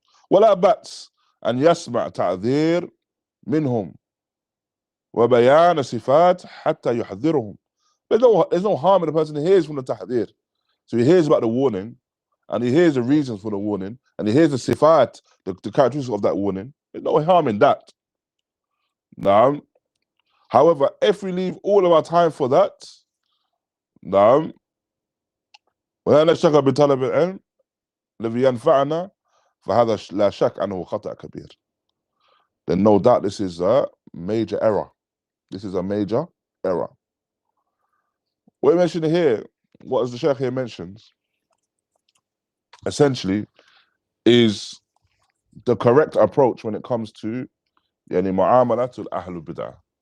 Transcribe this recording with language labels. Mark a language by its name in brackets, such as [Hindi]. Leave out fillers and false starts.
[Arabic] ولا بأس أن يسمع تعذير منهم وبيان صفات حتى يحذرهم. [English] There's no harm in the person who hears from the tahdir. So he hears about the warning, and he hears the reasons for the warning, and he hears the sifat, the characteristics of that warning. There's no harm in that. However, if we leave all of our time for that, [Arabic] ولا نشتغل بطلب العلم الذي ينفعنا فهذا لا شك أنه خطأ كبير. [English] Then no doubt this is a major error. This is a major error. What we mentioned here, what as the Shaykh here mentions, essentially is the correct approach when it comes to mu'amala to Ahlul Bid'ah.